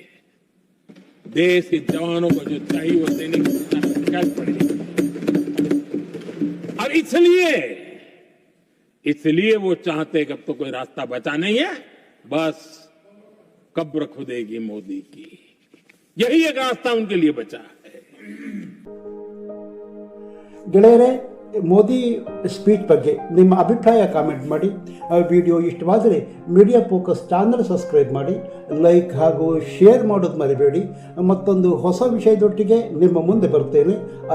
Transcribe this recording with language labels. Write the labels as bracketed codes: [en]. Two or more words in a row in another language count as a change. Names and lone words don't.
[hi] देश के जवानों को जो चाहिए वो देने की चल पड़ी। और इसलिए वो चाहते कि अब तो कोई रास्ता बचा नहीं है, बस कब्र खुदेगी मोदी की। यही एक रास्ता उनके लिए बचा है। [kn] ಗೆಳೆಯರೇ, ಮೋದಿ ಸ್ಪೀಚ್ ಬಗ್ಗೆ ನಿಮ್ಮ ಅಭಿಪ್ರಾಯ ಕಾಮೆಂಟ್ ಮಾಡಿ. ವಿಡಿಯೋ ಇಷ್ಟವಾದರೆ ಮೀಡಿಯಾ ಫೋಕಸ್ ಚಾನಲ್ ಸಬ್ಸ್ಕ್ರೈಬ್ ಮಾಡಿ, ಲೈಕ್ ಹಾಗೂ ಶೇರ್ ಮಾಡೋದು ಮರಿಬೇಡಿ. ಮತ್ತೊಂದು ಹೊಸ ವಿಷಯದೊಟ್ಟಿಗೆ ನಿಮ್ಮ ಮುಂದೆ ಬರ್ತೇನೆ.